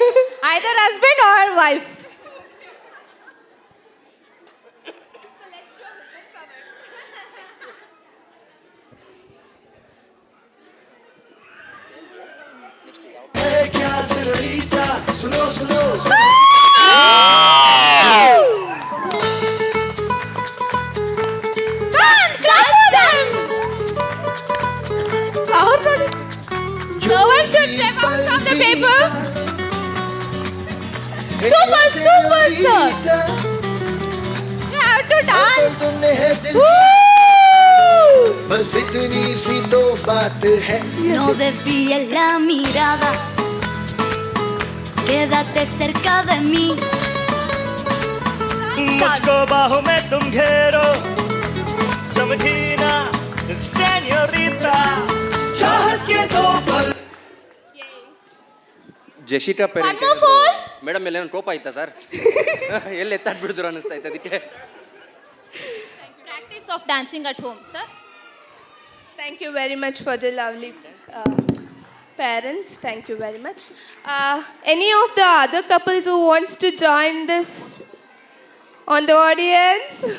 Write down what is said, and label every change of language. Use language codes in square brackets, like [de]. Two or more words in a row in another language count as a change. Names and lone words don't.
[en] Either husband or wife. [hi] क्या सेन्योरिटा सुनो सुनो [en] Clap for them. No one should step out from the paper. Super, sir. You have to dance. [hi] बस इतनी सी तो बात है [es] No desvíes la mirada, quédate cerca de mí. [hi] मुझको बाहों में तुम घेरो समझी ना सेन्योरिटा चाहत के दो पल [kn] ಜೆಶಿಟಾ [en] parent madam [kn] ಎಲ್ಲೇನು ಕೋಪ ಆಯ್ತಾ ಸರ್ ಎಲ್ಲಿ ಎತ್ತಾಡ್ಬಿಡಿದ್ರು ಅನ್ನಿಸ್ತಾ ಇತ್ತು ಅದಕ್ಕೆ [en] Practice of dancing at home, sir. Thank you very much for the lovely parents. Thank you very much. Any of the other couples who wants to join this on the audience?